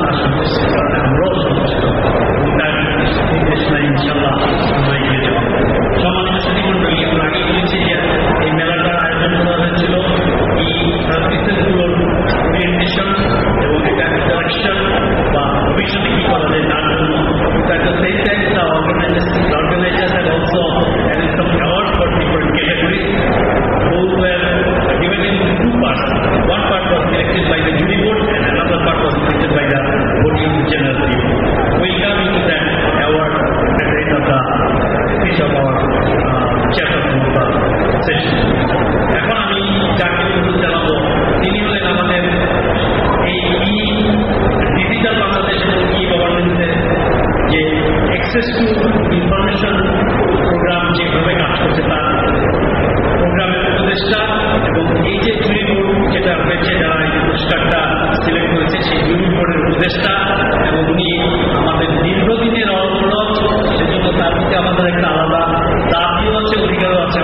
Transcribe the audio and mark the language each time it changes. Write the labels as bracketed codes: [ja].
[bn] তার সন্তুষ্টির কারণে আমরাও সন্তুষ্ট। তার নির্দেশ নাই ইনশাল্লাহ আমরা এগিয়ে যাব। সম্মানিত সুধীমণ্ডলী, আমরা আগে বলেছি যে এই মেলাটার আয়োজন করা হয়েছিল এই সার্ভিসেসগুলোর ওরিয়েন্টেশন এবং এটা ইন্টারাকশন বা ভবিষ্যতে কি করা যায় তার জন্য। [en] At the same time, the organizers have also added some awards for different categories. Those were given in two parts. One part was selected by the jury board and another part was selected by the voting general. We'll come into that award at the end of the speech of our chairperson of the session. [bn] এখন আমি যাকে অনুরোধ জানাবো তিনি হলেন আমাদের এই digital Bangladesh এবং গভর্নেন্সের যে অ্যাক্সেস টু ইনফরমেশন প্রোগ্রাম যেভাবে কাজ করছে তার প্রোগ্রামের উপদেষ্টা এবং এই যে জুরি বোর্ড যেটা হয়েছে, যারা এই পুরস্কারটা সিলেক্ট করেছে সেই জুরি বোর্ডের উপদেষ্টা, এবং উনি আমাদের দীর্ঘদিনের অনুরোধ, সেজন্য তার প্রতি আমাদের একটা আলাদা দাবিও আছে, অধিকারও আছে।